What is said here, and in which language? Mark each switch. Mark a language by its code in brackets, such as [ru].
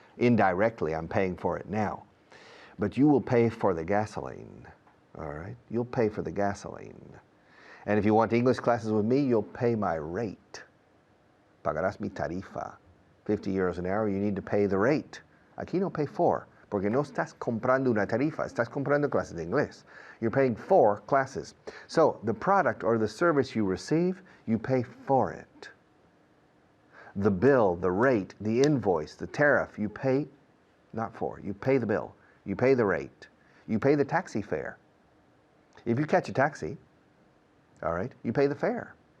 [en] Indirectly, I'm paying for it now. But you will pay for the gasoline, all right? You'll pay for the gasoline. And if you want English classes with me, you'll pay my rate. [es] pagarás mi tarifa. [en] 50 euros an hour, you need to pay the rate. [es] Aquí no pay for, porque no estás comprando una tarifa, estás comprando clases de inglés. [en] You're paying for classes. So the product or the service you receive, you pay for it. The bill, the rate, the invoice, the tariff, you pay not for. You pay the bill. You pay the rate. You pay the taxi fare. If you catch a taxi, all right, you pay the fare.